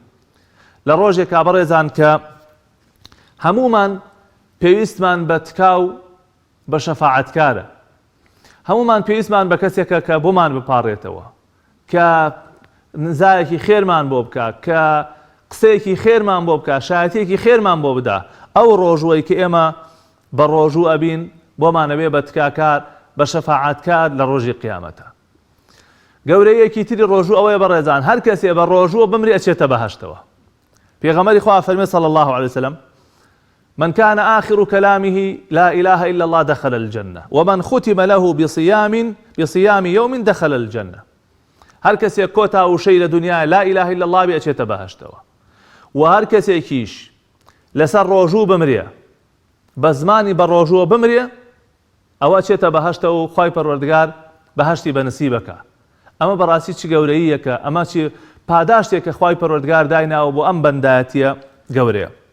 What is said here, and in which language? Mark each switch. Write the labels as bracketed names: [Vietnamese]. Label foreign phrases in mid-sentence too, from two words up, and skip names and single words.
[Central Kurdish] لە ڕۆژێکا بەڕێزان کە هەمومان پێویستمان بە تکاو بە شەفاعەتکارە، هەمومان پێویستمان بە کەسێکە کە بۆمان بپاڕێتەوە، کە نزایەکی خێرمان بۆ بکات، کە قسەیەکی خێرمان بۆ بکات، شایەتێکی خێرمان بۆ بدا. ئەو ڕۆژوەی کە ئێمە بە ڕۆژوو ئەبین بۆمانەوێ بە تکاکار بە شەفاعەتکار لە ڕۆژی قیامەتە. گەورەیەکی تری ڕۆژوو ئەوەیە بەڕێزان هەر کەسێ بە ڕۆژووە بمری ئەچێتە بەهەشتەوە. پێغەمبەری خوا فەرمێ [Arabic] صلى الله عليه وسلم من كان آخر كلامه لا إله إلا الله دخل الجنة ومن ختم له بصيام يوم دخل الجنة. [Central Kurdish] هر کەسێک کۆتا وشەی لە دنیای [Arabic] لا إله إلا الله [Central Kurdish] بێ ئەچێتە بەهەشتەوە، و هەر کەسێکیش لەسەر ڕۆژوو بمرێ بە زمانی بە ڕۆژووە بمرێ ئەوە ئەچێتە بەهەشتەوە و خوای پەروەردگار بەهەشتی بەنسیبەکە. ئەمە بەڕاستی چ گەورەییەکە، ئەمە چی پاداشتێکە خوای پەروەردگار دایناوە بۆ ئەم بەندایەتیە گەورەیە.